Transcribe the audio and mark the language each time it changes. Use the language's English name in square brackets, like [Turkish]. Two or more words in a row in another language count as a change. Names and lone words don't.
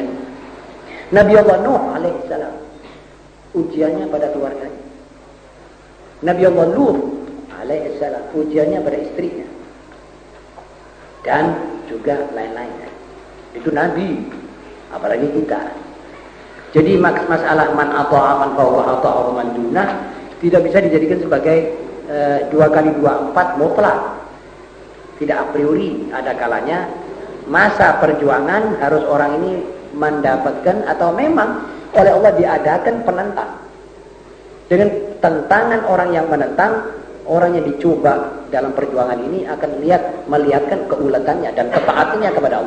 [Indonesian] Nabi Allah Nuh alaihissalam, ujiannya pada keluarganya. Nabi Allah Lut alaihissalam, ujiannya pada istrinya, dan juga lain-lainnya. Itu Nabi, apalagi kita. Jadi masalah [Arabic] من أطاع من فوق أطاع من دونه [Indonesian] Tidak bisa dijadikan sebagai 2 kali 2 4 mutlak. Tidak a priori. Ada kalanya masa perjuangan harus orang ini mendapatkan atau memang oleh Allah diadakan penentang. Dengan tentangan orang yang menentang, orang yang dicoba dalam perjuangan ini akan melihatkan keuletannya dan ketaatannya kepada Allah.